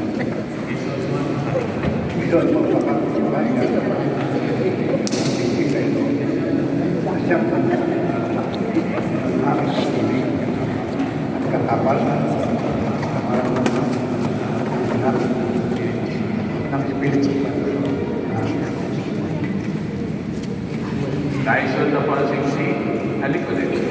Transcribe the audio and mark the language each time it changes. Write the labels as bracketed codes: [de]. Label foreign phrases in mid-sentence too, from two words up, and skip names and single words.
[id] Itu merupakan kebaikan. Kita itu siapkan harus ini ketabahan, [tl] ng Espiritu Santo. Dahil suot na po ang singsing, halik ko din.